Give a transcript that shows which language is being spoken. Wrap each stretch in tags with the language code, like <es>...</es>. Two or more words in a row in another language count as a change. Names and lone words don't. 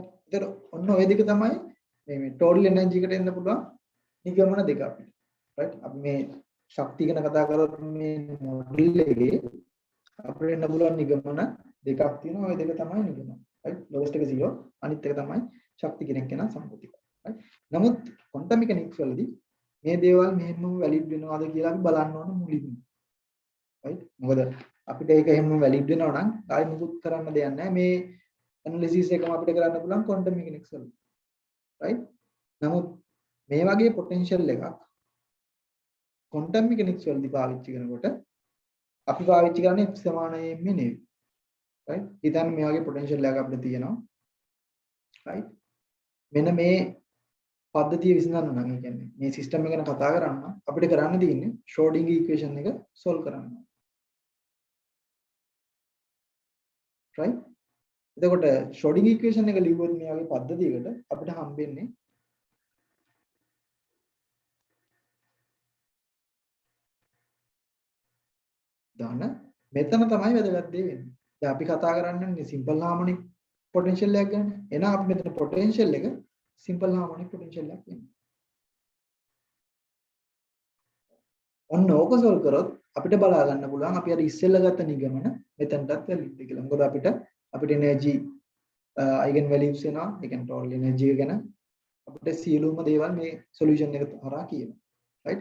<si>ඒතර ඔන්න ඔය දෙක තමයි මේ</si> <en>total energy</en> <si>එකට එන්න පුළුවන් නිගමන දෙක අපිට. right? අපි මේ ශක්තිය ගැන කතා කරොත් මේ මොඩල් එකේ අපිට එන්න පුළුවන් නිගමන දෙකක් තියෙනවා. ওই දෙක තමයි නිගමන. right? lowest එක 0 අනිත් එක තමයි ශක්ති කෙනෙක් කෙනා සම්පූර්ණ. right? නමුත්</si> <en>quantum mechanics</en> <si>වලදී මේ දේවල් මෙහෙම වැලිඩ් වෙනවද කියලා අපි බලන්න ඕන මුලින්ම. right? මොකද අපිට ඒක එහෙම වැලිඩ් වෙනවා නම් ආයෙ මුකුත් කරන්න දෙයක් නැහැ. මේ ඇනලිසිස් එකම අපිට කරන්න පුළුවන්</si> <en>quantum mechanics</en> <si>වල. right? නමුත් මේ වගේ potential එකක්</si> <en>quantum mechanics</en> <si>වලදී පාවිච්චි කරනකොට අපි පාවිච්චි කරන්නේ F සමානයෙන්ම නෙවෙයි. right? ඉතින් මේ වගේ potential එකක් අපිට තියෙනවා. right? මෙන්න මේ පද්ධතිය විසඳන්න නම් ඒ කියන්නේ මේ සිස්ටම් එක ගැන කතා කරන්න අපිට කරන්න තියෙන්නේ</si> <en>Schrödinger equation</en> <si>එක solve කරන්න. right? එතකොට</si> <en>Schrödinger equation</en> <si>එක ලියුවොත් මේ වගේ පද්ධතියකට අපිට හම්බෙන්නේ දාන්න මෙතන තමයි වැදගත් දේ වෙන්නේ. දැන් අපි කතා කරන්නේ</si> <en>simple harmonic potential</en> <si>එකක් ගැන. එහෙනම් අපි මෙතන potential එක</si> <en>simple harmonic potential</en> <si>එකක් වෙනවා. ඔන්න ඕක solve කරොත් අපිට බලා ගන්න පුළුවන් අපි අර ඉස්සෙල්ලා ගත්ත නිගමන මෙතනටත් වැලිඩ් කියලා. මොකද අපිට</si> <en>energy eigen values</en> <si>එනවා. ඒ කියන්නේ</si> <en>total energy</en> <si>එක ගැන අපිට සියලුම දේවල් මේ solution එක හරහා කියනවා. right?</si>